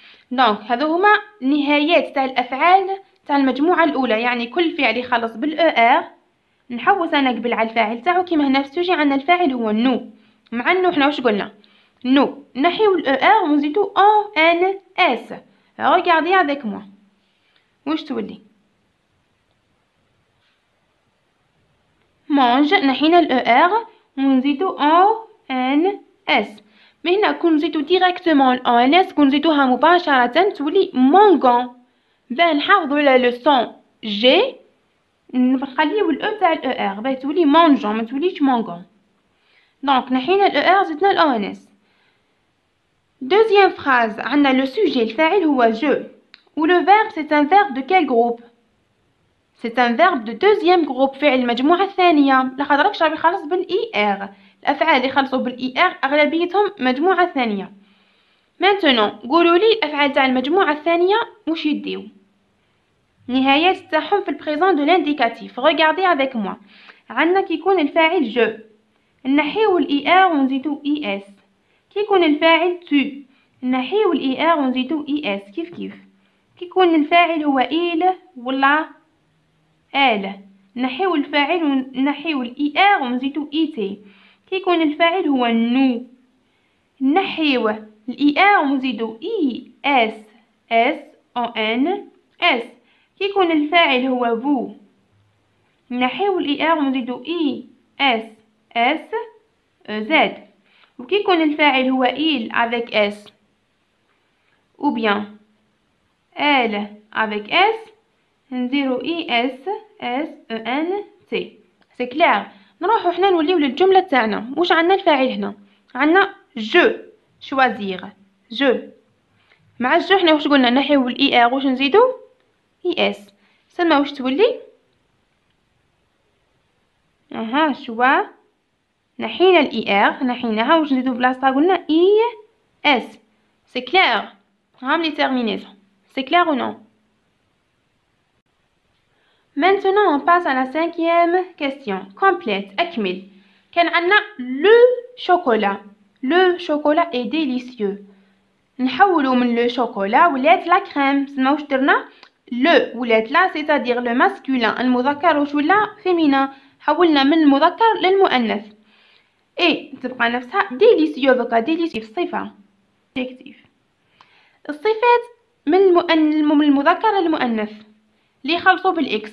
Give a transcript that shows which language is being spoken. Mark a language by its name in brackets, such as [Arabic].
[Arabic] دونك هذو هما نهايات تاع الأفعال تاع المجموعة الأولى. يعني كل فعل يخلص بالER نحوس أنا قبل على الفاعل تاعو كيما هنا في السوجي عندنا الفاعل هو nous. مع انه حنا واش قلنا نو نحيو الER ونزيدو ONS. [French] regardez avec moi [Arabic] واش تولي mange نحينا الER ونزيدو ONS. مي هنا كون نزيدو ديريكتومون ONS كون نزيدوها مباشرة تولي مونغون. باه نحافظو على لو سون جي نخليو الأو تاع الER باه تولي مونجون ما توليش مونغون. دونك نحينا الER زدنا الONS. [French] Deuxième phrase عندنا le sujet الفاعل هو je و le verbe c'est un verbe de quel groupe؟ c'est un verbe de deuxième groupe [Arabic] فعل المجموعة الثانية لخاطرش راه يخلص بالER. الأفعال اللي يخلصوا بالER أغلبيتهم مجموعة ثانية. Maintenant قولوا لي الأفعال تاع المجموعة الثانية واش يديو نهايات تاعهم في البريزون دو l'indicatif. [French] regardez avec moi [Arabic] عندنا كي يكون الفاعل je نحيو الER ونزيدو ES. كي يكون الفاعل tu نحيو الER ونزيدو ES كيف كي يكون الفاعل هو il ولا elle نحيو الفاعل ونحيو الER ونزيدو ET. كي يكون الفاعل هو nous نحيو الER ونزيدو ES SONS. كي يكون الفاعل هو vous نحيو الER ونزيدو ES SZ. وكي يكون الفاعل هو [French] il avec S ou bien elle avec S [Arabic] نديرو ESSENT. [French] سي كلير. [Arabic] نروحو حنا نوليو للجملة تاعنا. واش عندنا الفاعل هنا عندنا [French] je choisir je [Arabic] مع جو حنا واش قلنا نحيو الER واش نزيدو ES. سما واش تولي شوا نحينا الER نحيناها واش نزيدو بلاصتها قلنا ES. [French] سي كلير. هام لي terminaisons. C'est clair ou non? Maintenant on passe à la cinquième question. Complète أكمل. [Arabic] كان عندنا [French] le chocolat est délicieux. [Arabic] نحولو من [French] le chocolat ولات la crème. [Arabic] سما واش درنا le ولات لا [French] c'est-à-dire le masculin [Arabic] المذكر واش ولا féminin. حولنا من المذكر للمؤنث. اي تبقى نفسها délicieux. دوكا délicieux الصفة الصفات من المذكر للمؤنث اللي يخلصوا بالاكس.